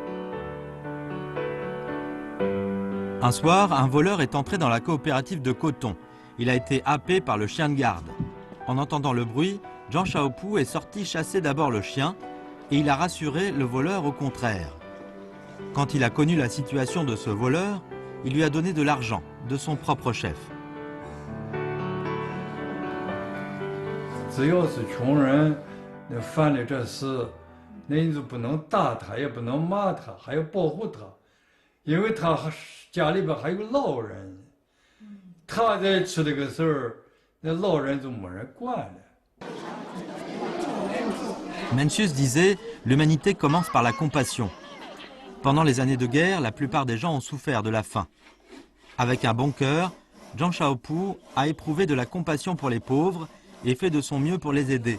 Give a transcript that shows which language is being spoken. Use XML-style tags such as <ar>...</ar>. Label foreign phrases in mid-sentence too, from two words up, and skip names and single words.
<fr>Un soir, un voleur est entré dans la coopérative de coton. Il a été happé par le chien de garde. En entendant le bruit, Zhang Shaopu est sorti chasser d'abord le chien et il a rassuré le voleur au contraire. Quand il a connu la situation de ce voleur, il lui a donné de l'argent de son propre chef.</fr> <zh>只要是穷人，那犯了这事，那你就不能打他，也不能骂他，还要保护他，因为他家里边还有老人，他再出这个事儿，那老人就没人管了。</zh> <fr>Mencius disait, l'humanité commence par la compassion. Pendant les années de guerre, la plupart des gens ont souffert de la faim. Avec un bon cœur, Zhang Shaopu a éprouvé de la compassion pour les pauvres et fait de son mieux pour les aider.</fr>